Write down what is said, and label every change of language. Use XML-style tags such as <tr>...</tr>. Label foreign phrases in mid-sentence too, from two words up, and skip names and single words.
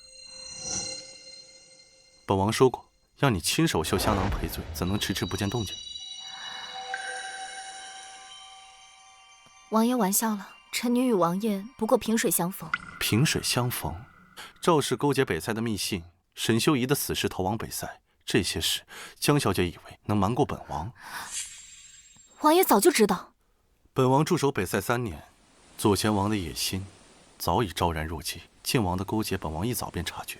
<zh>本王說過，要你親手繡香囊賠罪，怎能遲遲不見動靜？王爺玩笑了，臣女與王爺不過萍水相逢。萍水相逢？趙氏勾結北塞的密信，沈修儀的死士逃往北塞。這些事，江小姐以為能瞞過本王？王爺早就知道。本王駐守北塞3年，左賢王的野心早已昭然若揭，靖王的勾結，本王一早便察覺。</zh>